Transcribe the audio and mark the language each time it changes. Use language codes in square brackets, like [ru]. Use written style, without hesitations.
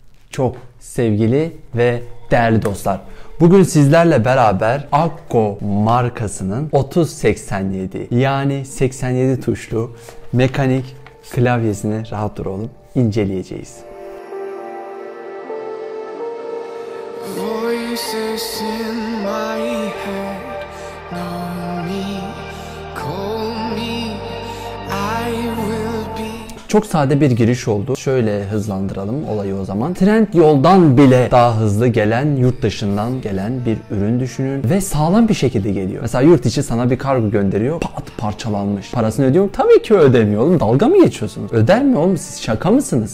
[tr] Çok sevgili ve değerli dostlar. Bugün sizlerle beraber Akko markasının 3087 yani 87 tuşlu mekanik klavyesini rahat dur oğlum inceleyeceğiz. [en] Voices in my head, know me, call me, I will be. [tr] Çok sade bir giriş oldu. Şöyle hızlandıralım olayı o zaman. Trendyol'dan bile daha hızlı gelen, yurt dışından gelen bir ürün düşünün ve sağlam bir şekilde geliyor. Mesela yurt içi sana bir kargo gönderiyor. Pat parçalanmış. Parasını ödüyor mu? Tabii ki ödemiyor oğlum. Dalga mı geçiyorsunuz? Öder mi oğlum? Siz şaka mısınız?